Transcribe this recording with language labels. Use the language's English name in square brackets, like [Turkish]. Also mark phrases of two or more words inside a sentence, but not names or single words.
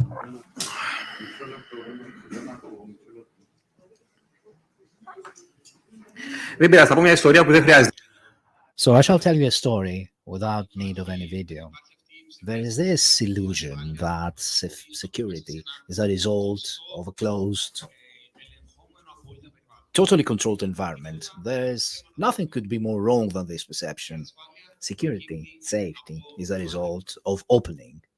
[Greek] Δεν πειράζει, θα πω μια ιστορία που δεν χρειάζεται. [English] So I shall tell you a story without need of any video. There is this illusion that security is a result of a closed, totally controlled environment. There's nothing could be more wrong than this perception. Security, safety is a result of opening.